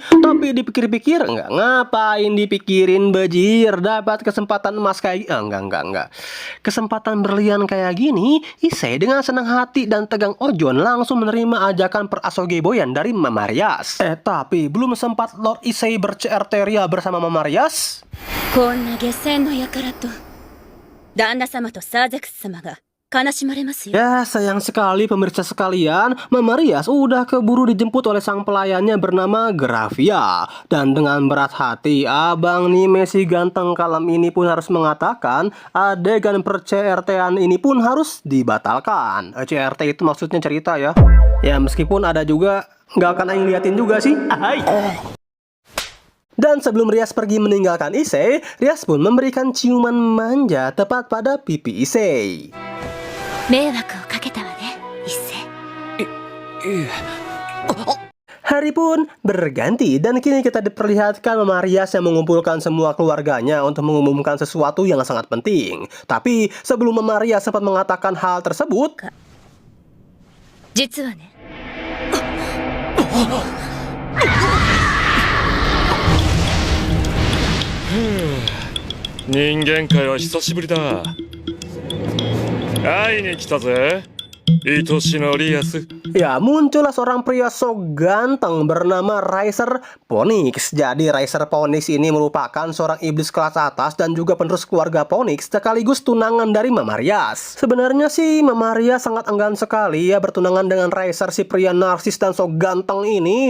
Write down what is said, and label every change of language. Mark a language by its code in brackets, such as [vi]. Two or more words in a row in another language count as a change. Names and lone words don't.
[id] Tapi dipikir-pikir, enggak, ngapain dipikirin bejir, dapat kesempatan emas kayak enggak. Kesempatan berlian kayak gini, Issei dengan senang hati dan tegang ojon langsung menerima ajakan perasoy-geboyan dari Mamarias. Tapi belum sempat Lord Issei ber-CRT ria bersama Mamarias, [ja] こんな下船の輩と旦那様とサーゼクス様が悲しまれますよ。 [id] ya sayang sekali pemirsa sekalian, Mamarias udah keburu dijemput oleh sang pelayannya bernama Gravia. Dan dengan berat hati, abang nih Messi ganteng kalem ini pun harus mengatakan adegan per-CRT-an ini pun harus dibatalkan. CRT itu maksudnya cerita ya. Ya meskipun ada juga nggak akan aing liatin juga sih. Ahai. Dan sebelum Rias pergi meninggalkan Issei, Rias pun memberikan ciuman manja tepat pada pipi Issei. [ja] 迷惑をかけたわね、一世。 [id] Hari pun berganti dan kini kita diperlihatkan Mamarias yang mengumpulkan semua keluarganya untuk mengumumkan sesuatu yang sangat penting. Tapi sebelum Mamarias sempat mengatakan hal tersebut, [ja] 実はね。人間界は久しぶりだ。会いに来たぜ、愛しのリアス。 [id] ya muncullah seorang pria so ganteng bernama Riser Phoenix. Jadi Riser Phoenix ini merupakan seorang iblis kelas atas dan juga penerus keluarga Phoenix sekaligus tunangan dari Mamarias. Sebenarnya sih Mamarias sangat enggan sekali ya bertunangan dengan Riser, si pria narsis dan so ganteng ini.